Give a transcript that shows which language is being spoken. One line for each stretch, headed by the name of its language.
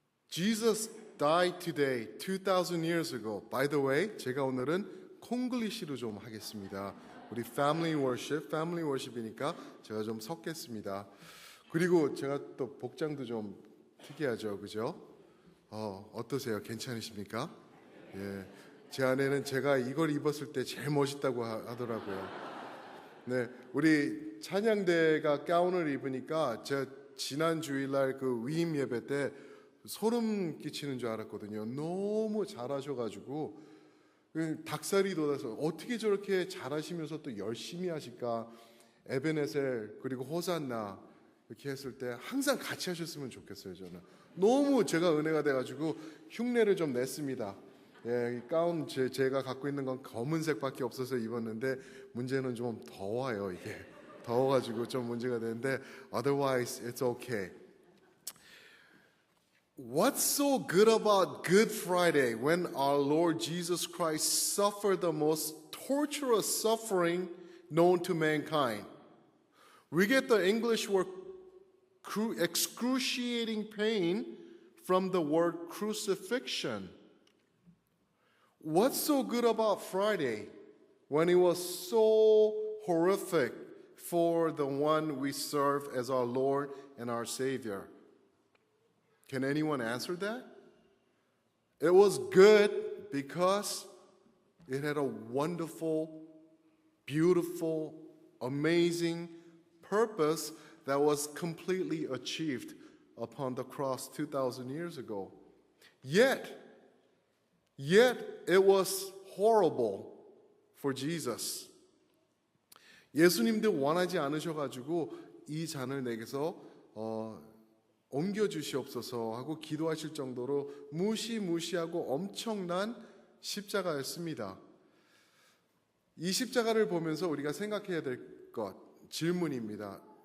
English: Jesus died today 2,000 years ago. By the way,
Korean: 제가 오늘은 콩글리시로 좀 하겠습니다. 우리
English: family worship
Korean: 이니까 제가 좀 섞겠습니다. 그리고 제가 또 복장도 좀 특이하죠, 그죠? 어떠세요? 괜찮으십니까? 예, 제 아내는 제가 이걸 입었을 때 제일 멋있다고 하더라고요. 네, 우리 찬양대가 가운을 입으니까 제가 지난 주일날 그 위임 예배 때 소름 끼치는 줄 알았거든요. 너무 잘하셔가지고 닭살이 돋아서 어떻게 저렇게 잘하시면서 또 열심히 하실까. 에베네셀 그리고 호산나 이렇게 했을 때 항상 같이 하셨으면 좋겠어요. 저는 너무 제가 은혜가 돼가지고 흉내를 좀 냈습니다. 예, 이 가운 제가 갖고 있는 건 검은색밖에 없어서 입었는데 문제는 좀 더워요. 이게 더워가지고 좀 문제가 되는데
English: otherwise it's okay. What's so good about Good Friday when our Lord Jesus Christ suffered the most torturous suffering known to mankind? We get the English word excruciating pain from the word crucifixion. What's so good about Friday when it was so horrific for the one we serve as our Lord and our Savior? Can anyone answer that? It was good because it had a wonderful, beautiful, amazing purpose that was completely achieved upon the cross 2,000 years ago. Yet it was horrible for Jesus.
Korean: 예수님도 원하지 않으셔가지고 이 잔을 내게서 옮겨주시옵소서 하고 기도하실 정도로 무시무시하고 엄청난 십자가였습니다. 이 십자가를 보면서 우리가 생각해야 될 것, 질문입니다.